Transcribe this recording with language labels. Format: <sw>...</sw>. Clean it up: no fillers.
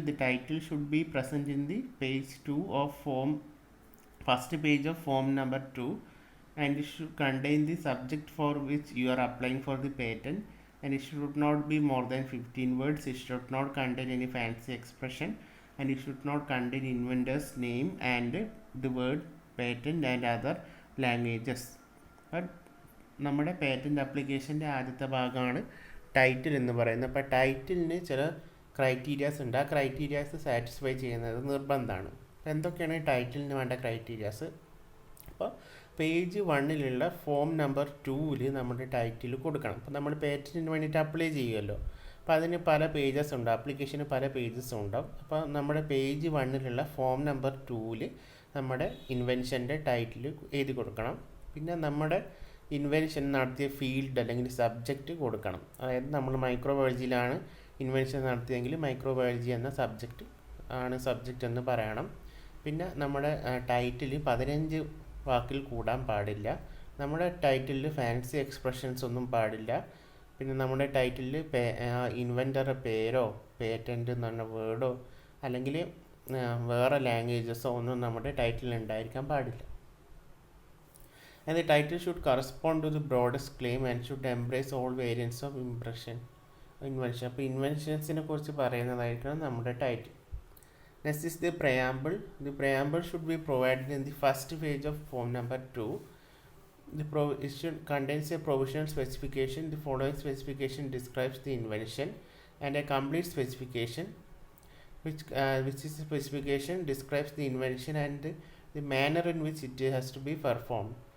<en>The title should be present in the page 2 of form, first page of form number 2, and it should contain the subject for which you are applying for the patent, and it should not be more than 15 words. It should not contain any fancy expression, and it should not contain inventor's name and the word patent and other languages.</en> <ml>But നമ്മുടെ patent ആപ്ലിക്കേഷൻ്റെ ആദ്യത്തെ ഭാഗമാണ് title എന്ന് പറയുന്നത്. അപ്പോൾ ടൈറ്റിലിന് ചില criterias ഉണ്ട്. ആ ക്രൈറ്റീരിയാസ് സാറ്റിസ്ഫൈ ചെയ്യുന്നത് നിർബന്ധമാണ്. അപ്പോൾ എന്തൊക്കെയാണ് ടൈറ്റിലിന് വേണ്ട ക്രൈറ്റീരിയാസ്? അപ്പോൾ പേജ് 1 ഫോം നമ്പർ 2 നമ്മുടെ ടൈറ്റിൽ കൊടുക്കണം. അപ്പോൾ നമ്മൾ പേറ്റൻറ്റിന് വേണ്ടിയിട്ട് അപ്ലൈ ചെയ്യുമല്ലോ. അപ്പോൾ അതിന് പല പേജസ് ഉണ്ട്, ആപ്ലിക്കേഷന് പല പേജസ് ഉണ്ടാവും. അപ്പോൾ നമ്മുടെ പേജ് 1 ഫോം നമ്പർ 2 നമ്മുടെ ഇൻവെൻഷൻ്റെ ടൈറ്റിൽ എഴുതി കൊടുക്കണം. പിന്നെ നമ്മുടെ ഇൻവെൻഷൻ നടത്തിയ ഫീൽഡ് അല്ലെങ്കിൽ സബ്ജക്റ്റ് കൊടുക്കണം. അതായത് നമ്മൾ മൈക്രോബയോളജിയിലാണ് ഇൻവെൻഷൻ നടത്തിയെങ്കിൽ മൈക്രോബയോളജി എന്ന സബ്ജക്റ്റ് ആണ് സബ്ജക്റ്റ് എന്ന് പറയണം. പിന്നെ നമ്മുടെ ടൈറ്റിൽ 15 വാക്കിൽ കൂടാൻ പാടില്ല. നമ്മുടെ ടൈറ്റിലിൽ ഫാൻസി എക്സ്പ്രഷൻസ് ഒന്നും പാടില്ല. പിന്നെ നമ്മുടെ ടൈറ്റിലിൽ ഇൻവെൻറ്ററുടെ പേരോ പേറ്റൻ്റ് എന്ന് പറഞ്ഞ വേർഡോ അല്ലെങ്കിൽ വേറെ ലാംഗ്വേജസോ ഒന്നും നമ്മുടെ ടൈറ്റിൽ ഉണ്ടായിരിക്കാൻ പാടില്ല.</ml> <en>And the title should correspond to the broadest claim and should embrace all variants of invention.</en> <ml>അപ്പോൾ ഇൻവെൻഷൻസിനെ കുറിച്ച് പറയുന്നതായിരിക്കണം നമ്മുടെ title.</ml> <en>Next is the preamble. The preamble should be provided in the first page of form number 2. It should contains a provisional specification. The following specification describes the invention, and a complete specification, which is a specification describes the invention and the manner in which it has to be performed.</en>